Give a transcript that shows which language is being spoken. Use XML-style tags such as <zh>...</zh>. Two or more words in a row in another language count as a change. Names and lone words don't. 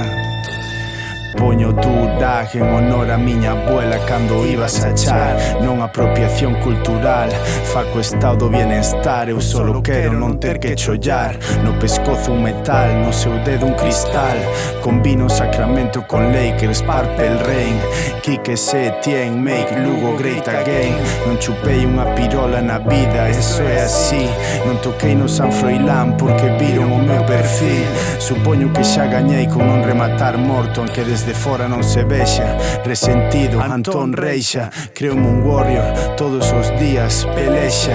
<gl>Poño turaje en honor a miña abuela cando ibas a char. Non apropiación cultural, faco estado do bienestar. Eu solo quero non ter que chollar. No pescozo un metal, no seu dedo un cristal. Combino Sacramento con Lakers, Purple Rain. Quique Setién,</gl> <en>make Lugo great again.</en> <gl>Non chupei unha pirola na vida, eso é así. Non toquei no San Froilán porque viron o meu perfil. Supoño que xa gañei con non rematar morto, aunque desde fora non se vexa. Resentido, Antón Reixa, creome un warrior todos os días, pelexa.</gl>